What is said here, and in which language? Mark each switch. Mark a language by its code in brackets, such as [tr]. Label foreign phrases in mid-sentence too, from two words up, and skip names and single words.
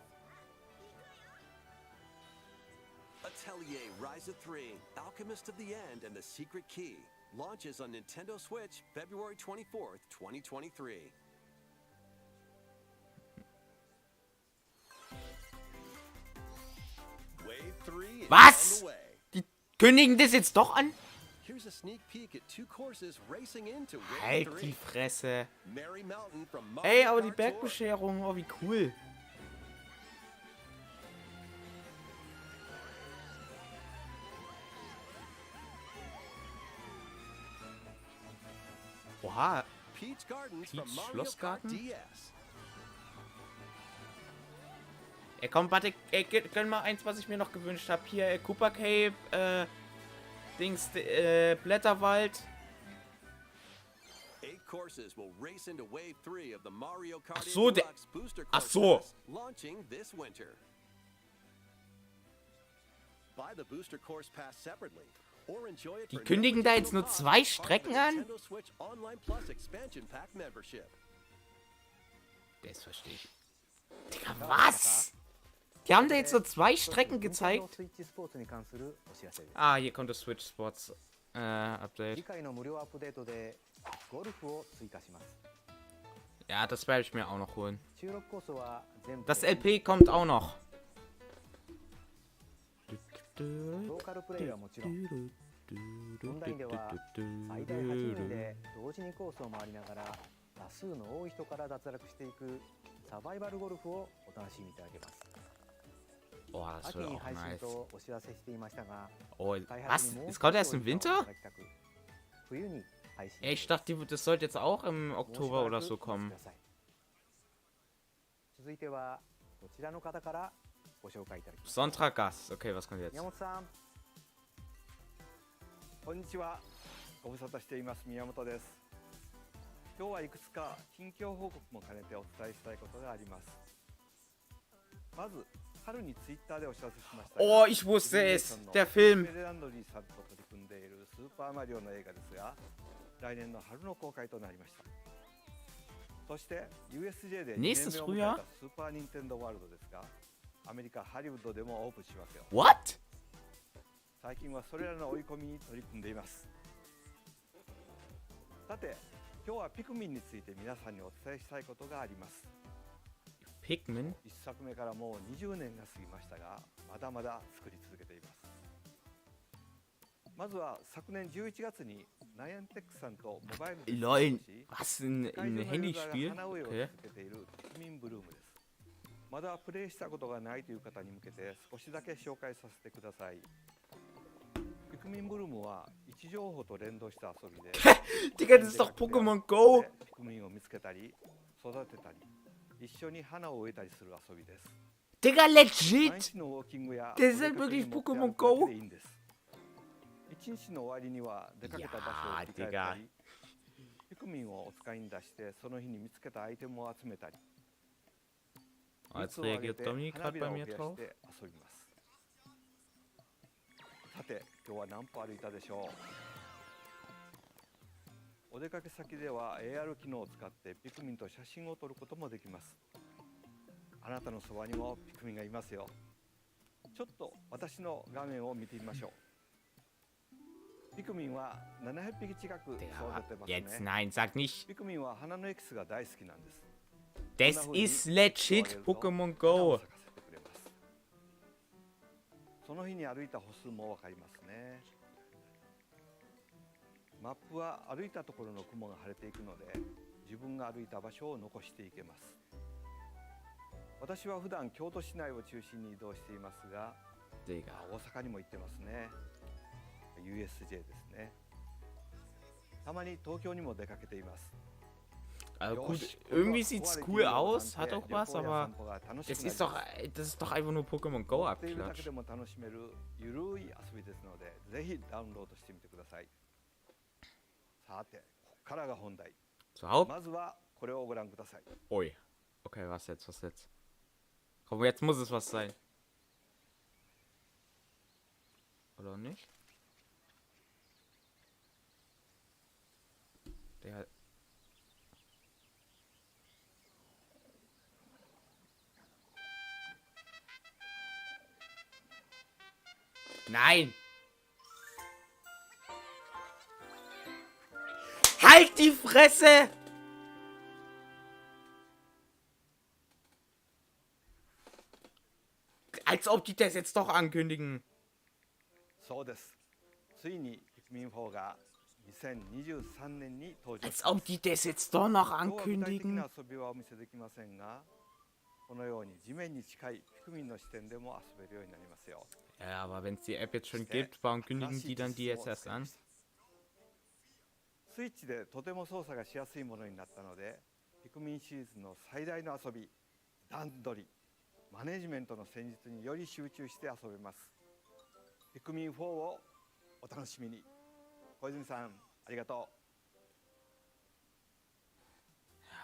[en] Atelier Ryza 3, Alchemist of the End and the Secret Key launches on Nintendo Switch February 24th, 2023. Wave 3 is [de] Was? [en] on the way. [de] Die kündigen das jetzt doch an? [en] Here's a sneak peek at 2 courses racing into Wave [de] Halt [en] 3. [de] die Fresse. [en] Mary Mountain from [de] Ey, [en] Mario [de] aber die [en] Kart Tour. [de] Bergbescherung, oh wie cool. Oha, [en] Peach Gardens Peach from Mario Kart [de] Schlossgarten? [en] DS. [de] ey komm, warte, ey, gönn mal eins, was ich mir noch gewünscht habe. Hier, Cooper Cave, Dings, Blätterwald. [en] 8 courses will race into Wave 3 of the Mario Kart [de] Ach so, [en] Deluxe Booster [de] ach [en] Course [de] so. [en] Pass, launching this winter. Buy the Booster Course Pass separately or enjoy it [de] Die [en] for no [de] kündigen da jetzt [en] additional [de] nur [en] cost [de] 2 [en] as part of the [de] Strecken an? [en] Nintendo Switch Online Plus Expansion Pack Membership. [de] Das verstehe ich. Digga, was? Die haben da jetzt nur 2 Strecken gezeigt. [ja] スイッチスポーツに関するお知らせです。 [de] Ah, hier kommt das Switch Sports Update. [ja] 次回の無料アップデートでゴルフを追加します。 [de] Ja, das werde ich mir auch noch holen. [ja] 収録コースは全部 [de] Das LP kommt auch noch. [ja] ローカルプレイはもちろん、オンラインでは最大8人で同時にコースを回りながら多数の多い人から脱落していくサバイバルゴルフをお楽しみいただけます。 [de] Oh, das [ja] 秋 [de] wird [ja] に [de] auch [ja] 配信 [de] nice. [ja] とお知らせしていましたが、 [de] Oh, [ja] 開 [de] was? [ja] 発にもう [de] Es [ja] 少 [de] kommt [ja] し [de] erst [ja] お [de] im [ja] 時間をい [de] Winter? [ja] ただきたく、冬に配信 [de] Ey, ich dachte, das sollte jetzt auch im Oktober oder so kommen. [ja] 続いてはこちらの方からご紹介いただきます。 [de] Sonntag Gast. Okay, was kommt jetzt? [ja] 宮本さん、こんにちは。ご無沙汰しています宮本です。今日はいくつか近況報告も兼ねてお伝えしたいことがあります。まず春にツイッターでお知らせしましたが、 [de] Oh, ich wusste es. Der Film. [ja] ベレランドリーさんと取り組んでいるスーパーマリオの映画ですが、来年の春の公開となりました。そして USJ で2年 [de] Nächstes [ja] 目を迎え [de] Frühjahr? [ja] たスーパーニンテンドーワールドですが、アメリカハリウッドでもオープンしますよ。 [en] What? [ja] 最近はそれらの追い込みに取り組んでいます。さて、今日はピクミンについて皆さんにお伝えしたいことがあります。 Pikmin? 一作目からもう20年が過ぎましたが、まだまだ作り続けています。まずは昨年11月にナイアンテックさんとモバイルで Lol. [de] Was? Ein Handyspiel? [ja] 花植えを [de] Okay. [ja] 続けているピクミンブルームです。まだプレイしたことがないという方に向けて少しだけ紹介させてください。ピクミンブルームは位置情報と連動した遊びで [de] Digga, das ist doch Pokémon Go. [ja] ピクミンを見つけたり育てたり一緒に花を植えたりする遊びです。 [de] Digga, [ja] 毎 [de] legit. [ja] 日のウォーキングや [de] Das ist [ja] お出かけに [de] wirklich [ja] 持って歩 [de] Pokémon [ja] くだけ [de] Go. [ja] でいいんです。一日の終わりには出かけた場所を振り返ったいやーり、ピクミンをお使いに出してその日に見つけたアイテムを集めたり、 [de] Jetzt reagiert Dominik gerade bei mir drauf. [ja] 遊びます。さて、今日は何歩歩いたでしょう。お出かけ先では AR 機能を使ってピクミンと写真を撮ることもできます。あなたのそばにもピクミンがいますよ。ちょっと私の画面を見てみましょう。ピクミンは700匹近く育て [de] Digga, [ja] ます [de] jetzt [ja] ね。 [de] nein, sag nicht. [ja] ピクミンは花のエキスが大好きなんです。 [de] Das ist legit Pokémon Go. [ja] その日に歩いた歩数もわかりますね。マップは歩いたところの雲が晴れていくので、自分が歩いた場所を残していけます。私は普段京都市内を中心に移動していますが、 Digga. 大阪にも行ってますね。USJ ですね。たまに東京にも出かけています。 [de] Also gut, irgendwie sieht's cool aus, hat auch was, aber das ist doch einfach nur Pokémon Go [ja] っているだけ [de] Abklatsch. [ja] でも楽しめるゆるい遊びですので、ぜひダウンロードしてみてください。さて、ここからが本題。 [de] So, Haupt. [ja] まずはこれをご覧ください。 [de] Ui. Okay, was jetzt? Was jetzt? Komm, jetzt muss es was sein. Oder nicht? Der. Nein! Halt die Fresse! Als ob die das jetzt doch ankündigen. [ja] そうです。ついにピクミン4が2023年に登場 [de] Als [ja] しま [de] ob [ja] す。 [de] die das jetzt doch noch [ja] 今日は具体的 [de] ankündigen. [ja] な遊びはお見せできませんが、このように地面に近いピクミンの視点でも遊べるようになりますよ。 [de] Ja, aber wenn es die App jetzt schon gibt, warum kündigen die dann die jetzt erst an? [ja] スイッチでとても操作がしやすいものになったので、ピクミンシリーズの最大の遊び、段取り、マネジメントの戦術により集中して遊べます。ピクミン4をお楽しみに。小泉さん、ありがとう。